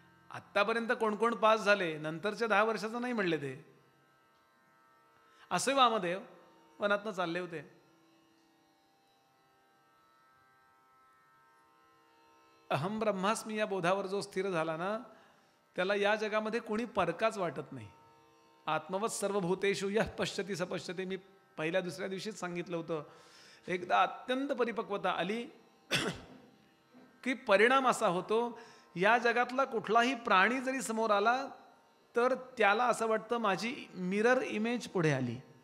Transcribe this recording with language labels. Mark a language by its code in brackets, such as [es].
[mr] आत्तापर्यंत कोण कोण पास झाले नंतरच्या 10 वर्षाचं नाही म्हणले ते. असे वामदेव वनातनं चालले होते. [sa] अहम ब्रह्मास्मी [mr] या बोधावर जो स्थिर झाला ना त्याला या जगामध्ये कोणी परकाच वाटत नाही. [sa] आत्मवत सर्वभूतेषु यः पश्यति स पश्यति. [mr] मी पहिल्या दुसऱ्या दिवशीच सांगितलं होतं. एकदा अत्यंत परिपक्वता आली की परिणाम असा होतो या जगातला कुठलाही प्राणी जरी समोर आला तर त्याला असं वाटतं माझी [en] mirror image [mr] पुढे आली.